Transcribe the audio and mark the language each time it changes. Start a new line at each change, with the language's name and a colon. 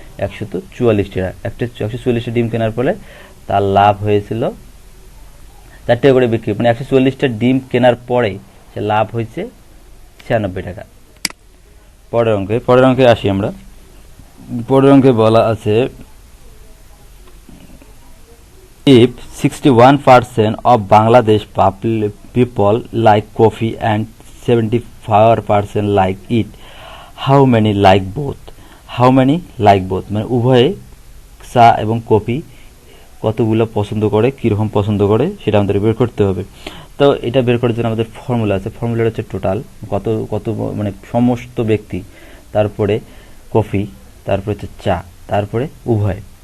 Bangla: 144টা। 144টা ডিম কেনার ফলে তার লাভ হয়েছিল 4 টাকা করে বিক্রি, মানে 144টা ডিম কেনার পরে সে লাভ হয়েছে 96 টাকা। পরের অঙ্কে আসি আমরা। পরের অঙ্কে বলা আছে,
English: if 61% of Bangladesh people like coffee and 74% like it, how many like both?
Bangla: মানে উভয়ে চা এবং কফি কতগুলো পছন্দ করে, কীরকম পছন্দ করে সেটা আমাদের বের করতে হবে। তো এটা বের করার জন্য আমাদের ফর্মুলা আছে। ফর্মুলাটা হচ্ছে টোটাল, কত মানে সমস্ত ব্যক্তি, তারপরে কফি, তারপরে হচ্ছে চা, তারপরে উভয়।